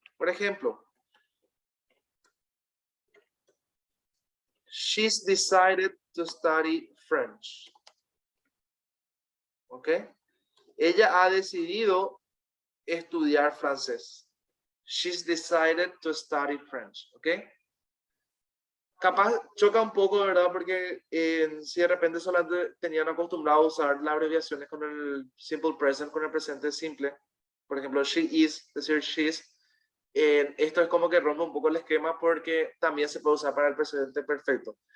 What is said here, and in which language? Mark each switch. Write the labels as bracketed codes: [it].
[es] Por ejemplo, [en] she's decided to study French. ¿Ok? [es] Ella ha decidido estudiar francés. [en] She's decided to study French. ¿Ok? [es] Capaz choca un poco, ¿verdad? Porque si de repente solamente tenían acostumbrado a usar las abreviaciones con el simple present, con el presente simple. Por ejemplo, she is, decir she's. Esto es como que rompe un poco el esquema porque también se puede usar para el presente perfecto.